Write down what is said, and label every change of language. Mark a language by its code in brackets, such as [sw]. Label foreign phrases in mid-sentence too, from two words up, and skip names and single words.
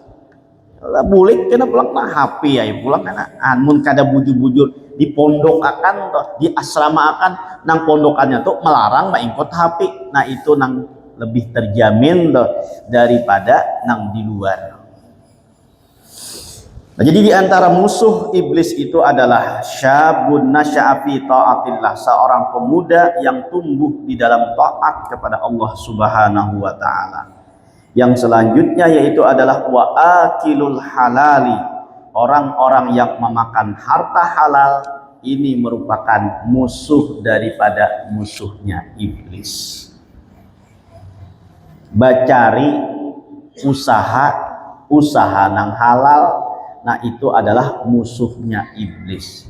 [bjn] Lah bulik kena pulang nah HP ya pulang kena amun kada bujur-bujur di pondok akan toh di asrama akan nang pondokannya tuh melarang maingkut HP. Nah itu nang lebih terjamin toh daripada nang di luar. [id] Nah, jadi di antara musuh iblis itu adalah [ar] شاب نشأ في طاعة الله, [id] seorang pemuda yang tumbuh di dalam taat kepada Allah [ar] سبحانه وتعالى. [id] Yang selanjutnya yaitu adalah [ar] وآكل الحلال, [id] orang-orang yang memakan harta halal. Ini merupakan musuh daripada musuhnya iblis. [bjn] Bacari usaha nang halal, [id] nah itu adalah musuhnya iblis.